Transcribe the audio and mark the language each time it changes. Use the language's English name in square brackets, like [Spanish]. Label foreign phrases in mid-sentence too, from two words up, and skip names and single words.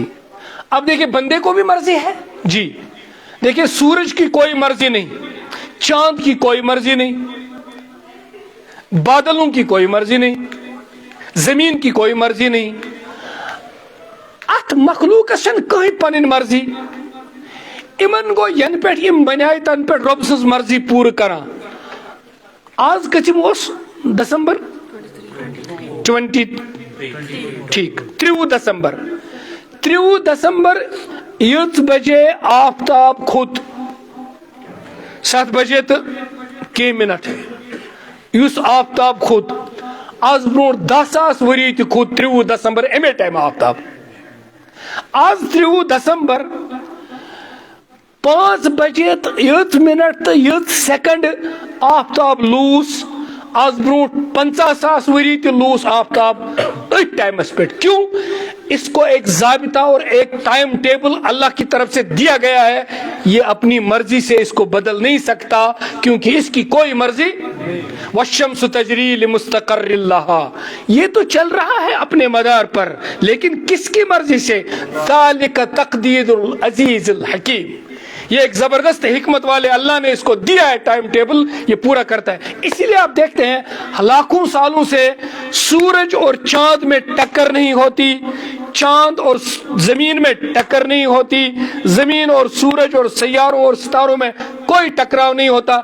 [Urdu] اب دیکھیں بندے کو بھی مرضی ہے جی. دیکھیں سورج کی کوئی مرضی نہیں، چاند کی کوئی مرضی نہیں، بادلوں کی کوئی مرضی نہیں، زمین کی کوئی مرضی نہیں. [Kashmiri] ات مخلوق چھن کہیں پنن مرضی. امن گو ین پہ بنائے تن پہ رب سز مرضی پور کران. آج کچم اس دسمبر 20 ٹھیک 30 دسمبر 30 دسمبر یت بجے آفتاب کھوت 7 بجے تو کی منٹ اس آفتاب کھوت. آج برو 10,000 وری تہ کھوت 30 دسمبر امی ٹائم آفتاب. آج 30 دسمبر 5 بجے یت منٹ تو یت سیکنڈ آفتاب لوس. آج برو 50,000 وری تہ لوس آفتاب ات ٹائمس پہ. کیوں؟ [Urdu] اس کو ایک ضابطہ اور ایک ٹائم ٹیبل اللہ کی طرف سے دیا گیا ہے. یہ اپنی مرضی سے اس کو بدل نہیں سکتا کیونکہ اس کی کوئی مرضی. [Arabic] والشمس تجری لمستقر لها، [Urdu] یہ تو چل رہا ہے اپنے مدار پر، لیکن کس کی مرضی سے؟ [Arabic] ذالک تقدیر العزیز الحکیم. [Urdu] یہ ایک زبردست حکمت والے اللہ نے اس کو دیا ہے ٹائم ٹیبل، یہ پورا کرتا ہے. اسی لیے آپ دیکھتے ہیں لاکھوں سالوں سے سورج اور چاند میں ٹکر نہیں ہوتی، چاند اور زمین میں ٹکر نہیں ہوتی، زمین اور سورج اور سیاروں اور ستاروں میں کوئی ٹکراؤ نہیں ہوتا.